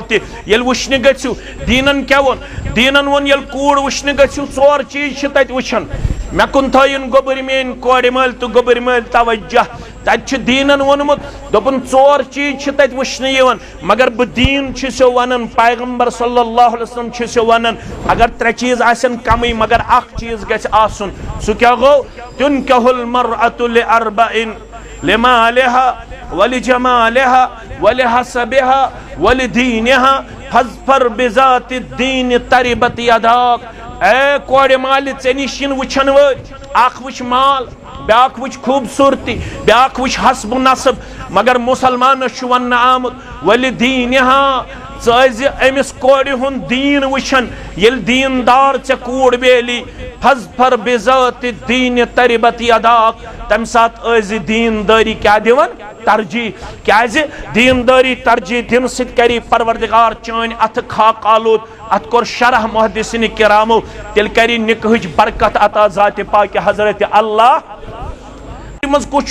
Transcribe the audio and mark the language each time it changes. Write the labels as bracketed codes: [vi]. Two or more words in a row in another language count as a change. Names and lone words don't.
[ks] تہِ ییٚلہِ وٕچھنہِ گژھِو دیٖنن کیاہ ووٚن دیٖنن ووٚن ییٚلہِ کوٗر وٕچھنہِ گژھِو 4 چیٖز چھِ تتہِ وٕچھان مےٚ کُن تھٲیِن گوٚبٕرۍ میٲنۍ کورِ مٲلۍ تہٕ گوٚبٕرۍ مٲلۍ توجہ تتہِ چھُ دیٖنن ووٚنمُت دوٚپُن 4 چیٖز چھِ تتہِ وٕچھنہٕ یِوان مگر بہٕ دیٖن چھُسو ونان پیغمبر [ar] صلی اللہ علیہ وسلم [ks] چھُسو ونان اگر 3 چیٖز آسن کمٕے مگر اکھ چیٖز گژھِ آسُن سُہ کیاہ گوٚو [ar] تُنکحُ المرأة لأربع لمالها ولجمالها ولحسبها ولدينها فاظفر بذات الدين تربت يداك [ks] اے کورِ مالہِ ژےٚ نِش یِن وٕچھن وٲلۍ اکھ وٕچھ مال بیاکھ وچ خوبصورتی بیاکھ وچ حسب نصب مگر مسلمان ون آمت ولدینہا ژٕ امس کورِ ہُنٛد دیٖن وٕچھن ییٚلہِ دیٖندار ژےٚ کوٗر بیلی [ar] فَظفَر بِذات الدیٖن تربت یداک [ks] تمہِ ساتہٕ ٲسۍ دیٖندٲری کیٛاہ دِوان ترجیح کیٛازِ دیٖندٲری ترجیح دِنہٕ سۭتۍ کری پروردگار چٲنۍ اتھٕ خاک آلود ات کوٚر شرح محدثین کرامو تیٚلہِ کری نکاحٕچ برکت عطا ذاتِ پاکہِ حضرت اللہ منٛز کُس